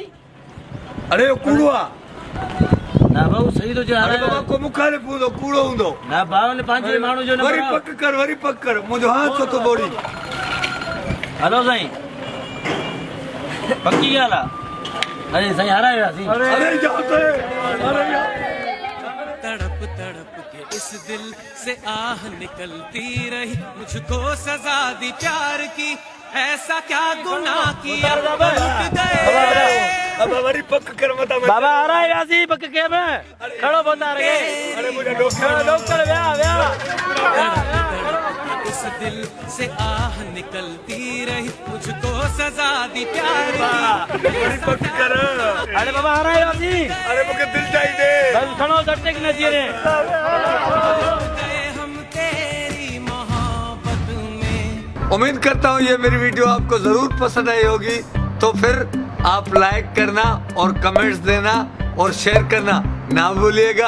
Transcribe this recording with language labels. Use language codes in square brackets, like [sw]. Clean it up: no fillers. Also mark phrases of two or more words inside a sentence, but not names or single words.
[sd] अरे कूड़ो आहे ना भाऊ सही तो चयो अरे बाबा को मुखालिफ़ हूंदो कूड़ो हूंदो ना भाउ ने पंहिंजे माण्हू जो वरी पक कर मुंहिंजो हाथ छो थो बोड़ी हलो साईं पक्की ॻाल्हि आहे अरे साईं हाराए वियासीं अरे जाते अरे [hi] तड़प तड़प के इस दिल से आह निकलती रही मुझको सजा दी प्यार की ऐसा क्या गुनाह किया [sd] अब वरी पक कर मता बाबा हाराए वियासीं पक के में खड़ो बंदा रे [hi] अरे मुझे डॉक्टर व्या इस दिल से आह निकलती रही मुझको सजा दी प्यार की [sd] वरी पक कर अरे बाबा हाराए वियासीं [hi] अरे मुझे दिल चाहिए [sd] बस खड़ो झटके की नची रे [hi] हम तेरी मोहब्बत में। उम्मीद करता हूँ ये मेरी वीडियो आपको जरूर पसंद आई होगी तो फिर आप लाइक करना और कमेंट्स देना और शेयर करना ना भूलिएगा।